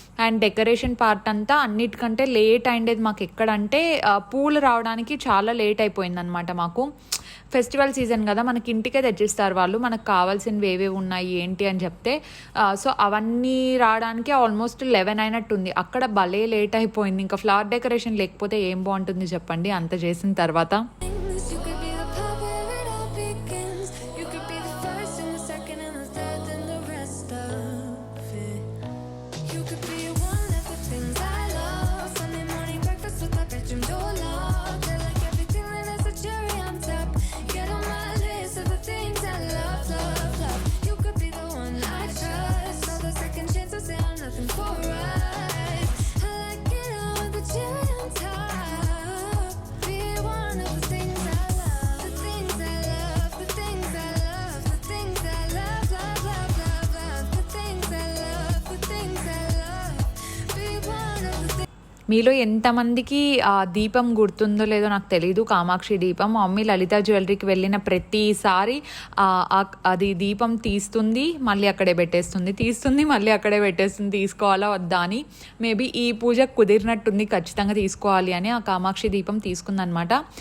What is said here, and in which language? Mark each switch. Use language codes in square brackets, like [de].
[te] And decoration part అంతా అన్నిటికంటే late అయిండేది మాకు ఎక్కడంటే పూలు రావడానికి చాలా లేట్ అయిపోయింది అనమాట మాకు. ఫెస్టివల్ సీజన్ కదా, మనకి ఇంటికే తెచ్చిస్తారు వాళ్ళు, మనకు కావాల్సినవి ఏవేవి ఉన్నాయి ఏంటి అని చెప్తే. సో అవన్నీ రావడానికి ఆల్మోస్ట్ 11 అయినట్టుంది. అక్కడ భలే లేట్ అయిపోయింది. ఇంకా ఫ్లవర్ డెకరేషన్ లేకపోతే ఏం బాగుంటుంది చెప్పండి అంత చేసిన తర్వాత. [en] You could be the part where it all begins. You could be the first and the second and the third and the rest of it. You could be one of the things I love. Sunday morning breakfast with my bedroom door locked. I like everything that has a cherry on top. Get on my list of the things I love, love, love. You could be the one I trust. All the second chances say I'm nothing for right. I like it all with the cherry on top. Be one of the things I love. The things I love, the things I love, the things I love, love, love, love, love. The things I love, the things I love. Be one of the things. [te] మీలో ఎంతమందికి ఆ దీపం గుర్తుందో లేదో నాకు తెలీదు, కామాక్షి దీపం. మా మమ్మీ లలిత జ్యువెలరీకి వెళ్ళిన ప్రతిసారి అది దీపం తీస్తుంది మళ్ళీ అక్కడే పెట్టేస్తుంది, తీస్తుంది మళ్ళీ అక్కడే పెట్టేస్తుంది. తీసుకోవాలా వద్దా అని. మేబీ ఈ పూజ కుదిరినట్టుంది, ఖచ్చితంగా తీసుకోవాలి అని ఆ కామాక్షి దీపం తీసుకుందనమాట.